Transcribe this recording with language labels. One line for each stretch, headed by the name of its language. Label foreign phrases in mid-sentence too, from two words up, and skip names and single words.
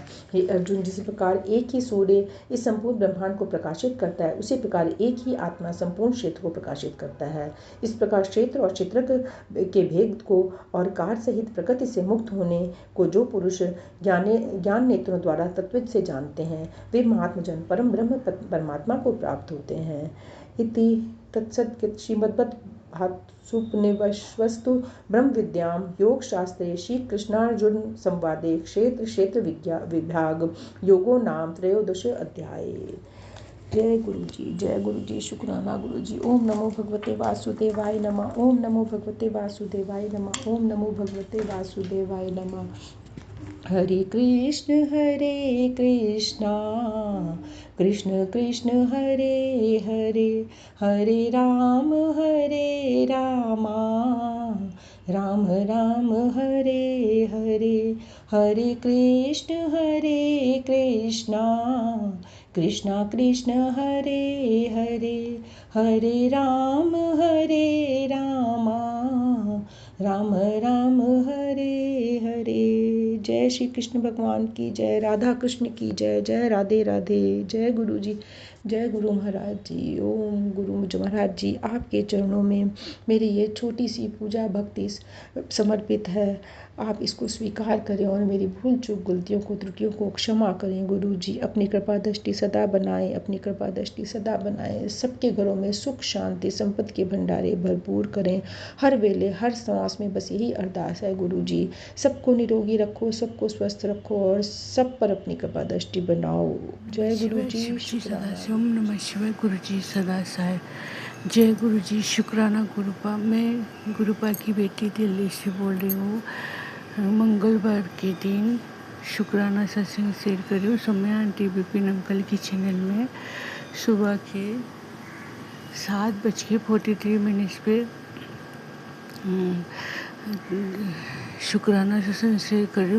Hindi: हे अर्जुन, जिस प्रकार एक ही सूर्य इस संपूर्ण ब्रह्मांड को प्रकाशित करता है, उसी प्रकार एक ही आत्मा संपूर्ण क्षेत्र को प्रकाशित करता है। इस प्रकार क्षेत्र और क्षेत्रक के भेद को और कार्य सहित प्रकृति से मुक्त होने को जो पुरुष ज्ञान नेत्रों द्वारा तत्विद से जानते हैं, वे महात्मजन परम ब्रह्म परमात्मा को प्राप्त होते हैं।
Sanskrit: इति तत्सत् श्रीमद्भागवतोपनिषत्सु ब्रह्म विद्यां योग शास्त्रे श्री कृष्णार्जुन संवादे क्षेत्र क्षेत्र विभाग योगो नाम त्रयोदश अध्याय।
Hindi: जय गुरु जी, शुक्राना गुरु जी।
Sanskrit: ओम नमो भगवते वासुदेवाय नमः। ओम नमो भगवते वासुदेवाय नमः। ओम नमो भगवते वासुदेवाय नमः। हरे कृष्ण कृष्ण कृष्ण हरे हरे, हरे राम राम राम हरे हरे, हरे कृष्ण कृष्ण कृष्ण हरे हरे, हरे राम राम राम हरे हरे।
Hindi: जय श्री कृष्ण भगवान की जय, राधा कृष्ण की जय, जय राधे राधे। जय गुरु जी, जय गुरु महाराज जी। ओम गुरु महाराज जी, आपके चरणों में मेरी ये छोटी सी पूजा भक्ति समर्पित है। आप इसको स्वीकार करें और मेरी भूल चूक गलतियों को त्रुटियों को क्षमा करें। गुरु जी अपनी कृपा दृष्टि सदा बनाएं, अपनी कृपा दृष्टि सदा बनाएं। सबके घरों में सुख शांति संपत्ति के भंडारे भरपूर करें। हर वेले हर सांस में बस यही अरदास है गुरु जी, सबको निरोगी रखो, सबको स्वस्थ रखो और सब पर अपनी कृपा दृष्टि बनाओ। जय गुरु जी, शुक्राना।
Sanskrit: ओम नमः शिवाय।
Hindi: गुरु जी सदा सहाय। जय गुरु जी, शुक्राना गुरुपा। मैं गुरुपा की बेटी दिल्ली से बोल रही हूँ। मंगलवार के दिन शुक्राना सत्संग शेयर कर रही हूँ सौम्या आंटी विपिन अंकल की चैनल में सुबह के 7:43 पे शुक्राना सत्संग शेयर कर रही हूँ।